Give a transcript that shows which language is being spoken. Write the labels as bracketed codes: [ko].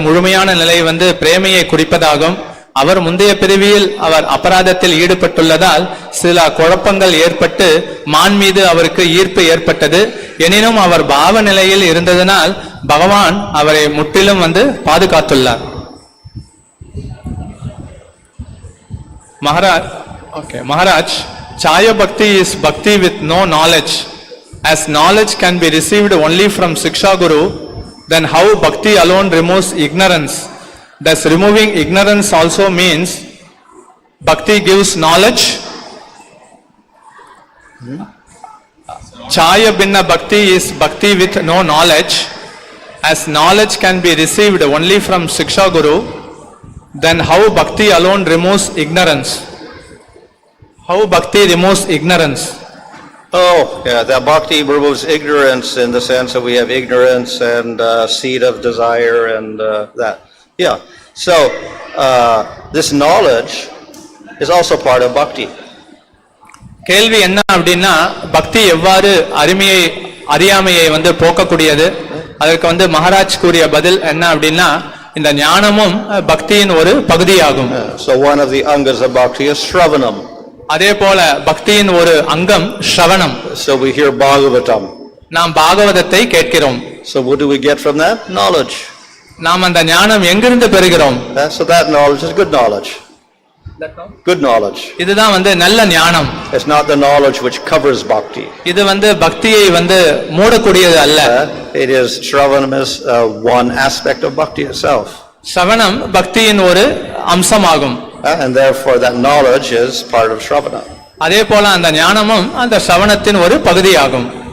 [ta] முழுமையான நிலை பிரேமையை குறிப்பதாகும். அவர் முந்தைய பிறவியில் அவர் அபராதத்தில் ஈடுபட்டுள்ளதால் சில குழப்பங்கள் ஏற்பட்டு மான் மீது அவருக்கு ஈர்ப்பு ஏற்பட்டது. எனினும் அவர் பாவ நிலையில் இருந்ததனால் பகவான் அவரை முற்றிலும் பாதுகாத்துள்ளார். [en] Maharaj, Chaya Bhakti is Bhakti with no knowledge. As knowledge can be received only from Siksha Guru, then how Bhakti alone removes ignorance? Does removing ignorance also means Bhakti gives knowledge? Chaya Binna Bhakti is Bhakti with no knowledge. As knowledge can be received only from Siksha Guru, then how Bhakti alone removes ignorance? How Bhakti removes ignorance? Oh, yeah, that bhakti removes ignorance in the sense that we have ignorance and seed of desire and that. Yeah, so this knowledge is also part of bhakti. [ta] கேள்வி என்ன அப்படின்னா, பக்தி எவ்வாறு அறியாமையை போக்கக்கூடியது? அதற்கு மகாராஜ் கூறிய பதில் என்ன அப்படின்னா, இந்த ஞானமும் பக்தியின் ஒரு பகுதியாகும். [en] So one of the angas of bhakti is shravanam. [ta] அதே போல பக்தியின் ஒரு அங்கம் ஸ்ரவணம். [en] So we hear Bhagavatam. [ta] நாம் பாகவதத்தை கேட்கிறோம். [en] So what do we get from that? Knowledge. [ta] நாம் அந்த ஞானம் எங்கிருந்து பெறுகிறோம்? [en] So that knowledge is good knowledge. Good knowledge. [ta] இதுதான் நல்ல ஞானம். [en] It's not the knowledge which covers bhakti. [ta] இது பக்தியை மூடக்கூடியது அல்ல. [en] It is Shravanam is one aspect of bhakti itself. [ta] ஸ்ரவணம் பக்தியின் ஒரு அம்சமாகும். [en] And therefore that knowledge is part of Shravana. [ta] அதே போல அந்த ஞானமும் அந்த ஸ்ரவணத்தின் ஒரு பகுதியாகும்.